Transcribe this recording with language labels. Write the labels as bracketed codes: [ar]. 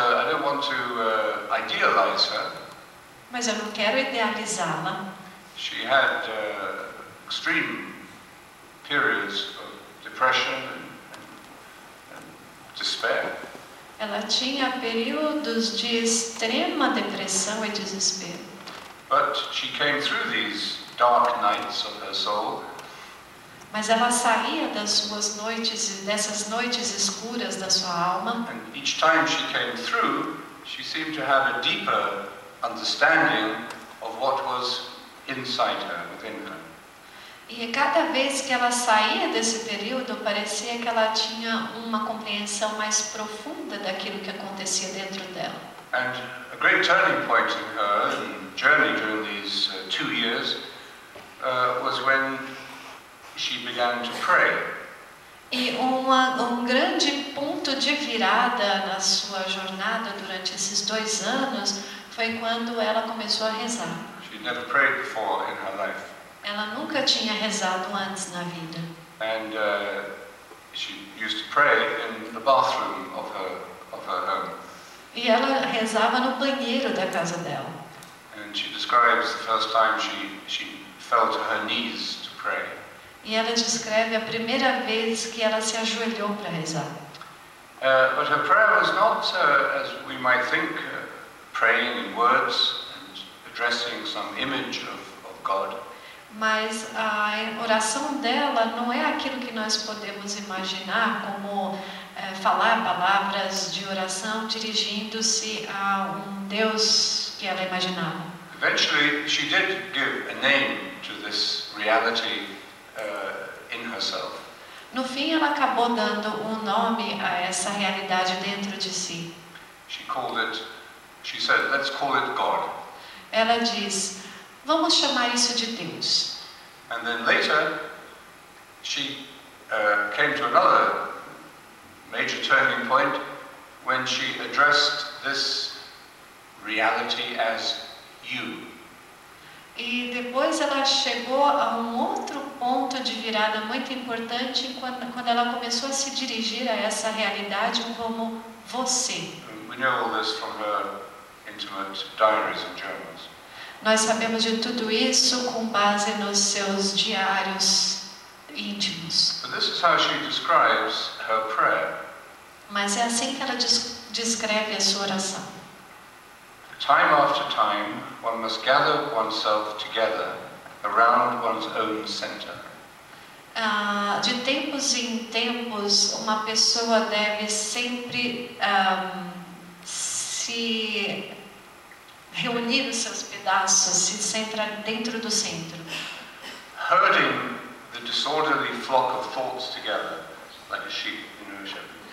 [en] I don't want to idealize her. [pt] Mas eu não quero idealizá-la. [en] She had extreme periods of depression and despair. [pt] Ela tinha períodos de extrema depressão e desespero. [en] But she came through these dark nights of her soul. [pt] Mas ela saía das suas noites, dessas noites escuras da sua alma. [en] And each time she came through, she seemed to have a deeper understanding of what was inside her, within her. [pt] E cada vez que ela saía desse período, parecia que ela tinha uma compreensão mais profunda daquilo que acontecia dentro dela. [en] And a great turning point in her journey during these 2 years was when she began to pray. [pt] E grande ponto de virada na sua jornada durante esses 2 anos foi quando ela começou a rezar. [en] She'd never prayed before in her life. [pt] Ela nunca tinha rezado antes na vida. [en] And she used to pray in the bathroom of her home. [pt] E ela rezava no banheiro da casa dela. [en] And she describes the first time she fell to her knees to pray. [pt] E ela descreve a primeira vez que ela se ajoelhou para rezar. [en] But her prayer was not, as we might think, praying in words and addressing some image of God. [pt] Mas a oração dela não é aquilo que nós podemos imaginar como falar palavras de oração dirigindo-se a Deus que ela imaginava. [en] Eventually, she did give a name to this reality in herself. [pt] No fim, ela acabou dando nome a essa realidade dentro de si. [en] She said, let's call it God. [pt] Ela diz, vamos chamar isso de Deus. [en] And then later, she came to another major turning point when she addressed this reality as you. [pt] E depois ela chegou a outro ponto de virada muito importante quando ela começou a se dirigir a essa realidade como você. [en] We know all this from her intimate diaries and journals. [pt] Nós sabemos de tudo isso com base nos seus diários íntimos. [en] But this is how she describes her prayer. [pt] Mas é assim que ela descreve a sua oração. [en] Time after time, one must gather oneself together around one's own center. [pt] De tempos em tempos, uma pessoa deve sempre se reunir os seus pedaços, se centrar dentro do centro. [en] Herding the disorderly flock of thoughts together, like a sheep, a shepherd.